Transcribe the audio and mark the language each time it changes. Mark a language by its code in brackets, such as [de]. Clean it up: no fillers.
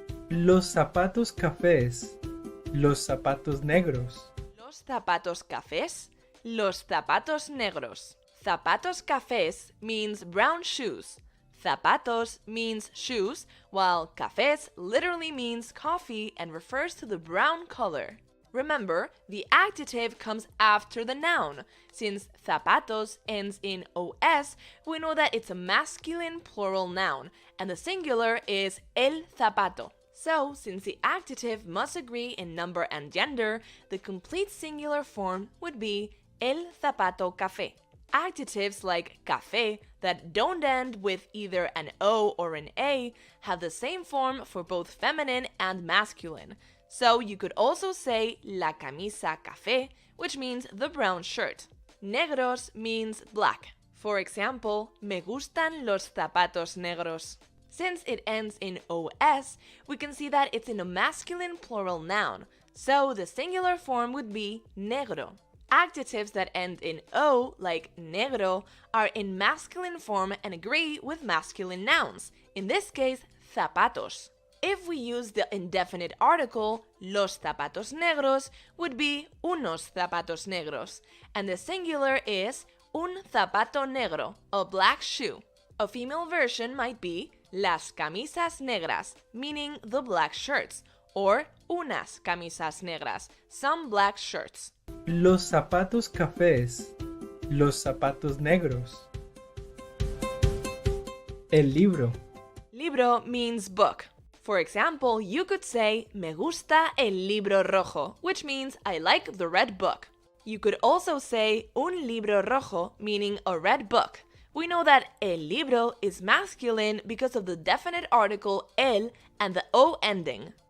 [es] Los zapatos cafés, los zapatos negros. Los zapatos cafés, los zapatos negros. [en] Zapatos cafés means brown shoes. Zapatos means shoes, while cafés literally means coffee and refers to the brown color. Remember, the adjective comes after the noun. Since zapatos ends in os, we know that it's a masculine plural noun, and the singular is el zapato. So, since the adjective must agree in number and gender, the complete singular form would be [es] el zapato café. [en] Adjectives like café that don't end with either an O or an A have the same form for both feminine and masculine. So you could also say [es] la camisa café, [en] which means the brown shirt. Negros means black. For example, [es] me gustan los zapatos negros. [en] Since it ends in os, we can see that it's in a masculine plural noun. So the singular form would be negro. Adjectives that end in o, like negro, are in masculine form and agree with masculine nouns, in this case, zapatos. If we use the indefinite article, [es] los zapatos negros [en] would be [es] unos zapatos negros, [en] and the singular is [es] un zapato negro, [en] a black shoe. A female version might be [es] las camisas negras, [en] meaning the black shirts, or [es] unas camisas negras, [en] some black shirts. [es] Los zapatos cafés, los zapatos negros. El libro. [en] Libro means book. For example, you could say, [es] me gusta el libro rojo, [en] which means I like the red book. You could also say [es] un libro rojo, [en] meaning a red book. We know that el libro is masculine because of the definite article el and the o ending.